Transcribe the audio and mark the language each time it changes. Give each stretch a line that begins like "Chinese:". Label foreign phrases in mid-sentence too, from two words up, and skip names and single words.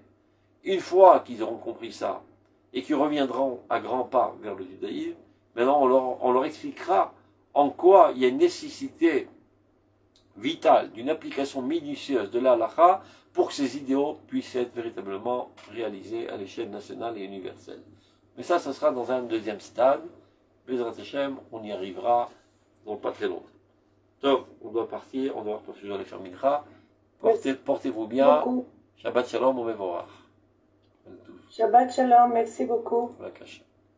French: Une fois qu'ils auront compris ça, et qu'ils reviendront à grands pas vers le judaïsme, maintenant on leur expliquera en quoi il y a une nécessité vitale d'une application minutieuse de la halakha pour que ces idéaux puissent être véritablement réalisés à l'échelle nationale et universelle. Mais ça sera dans un deuxième stade.
Hebrew: בעזרת השם,
French: on y arrivera dans pas très longtemps. Donc, on doit partir, on doit poursuivre les faire mincha. Portez-vous bien.
Hebrew: שבת שלום ומבורך. שבת שלום,
French: merci beaucoup. Voilà,